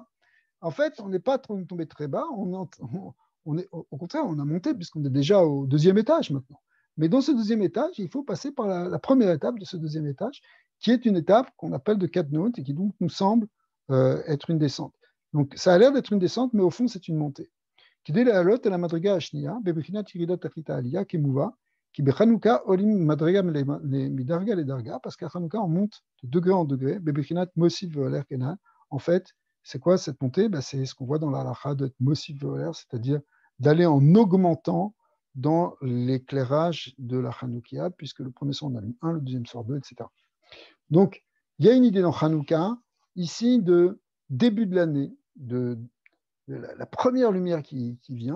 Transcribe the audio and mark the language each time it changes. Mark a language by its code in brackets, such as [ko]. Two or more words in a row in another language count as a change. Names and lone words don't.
[fr] En fait, on n'est pas tombé très bas, au contraire, on a monté puisqu'on est déjà au deuxième étage maintenant. Mais dans ce deuxième étage, il faut passer par la première étape de ce deuxième étage, qui est une étape qu'on appelle de katnout et qui donc nous semble être une descente. Donc ça a l'air d'être une descente, mais au fond, c'est une montée. [he] כי זה לעלות, למדרגה השנייה, בבחינת ירידה תכלית עלייה, כמובא, כי בחנוכה עולים מדרגה מדרגה לדרגה, [fr] parce qu'à Hanouka, on monte de degré en degré, [he] בבחינת מוסיף והולך כנ"ל. [fr] En fait, c'est quoi cette montée? C'est ce qu'on voit dans la halakha d'être [he] מוסיף והולך, [fr] c'est-à-dire d'aller en augmentant dans l'éclairage de la Hanoukia, puisque le premier soir on allume 1, le deuxième soir 2, etc. Donc, il y a une idée dans Hanouka, ici, de début de l'année, de la première lumière qui vient.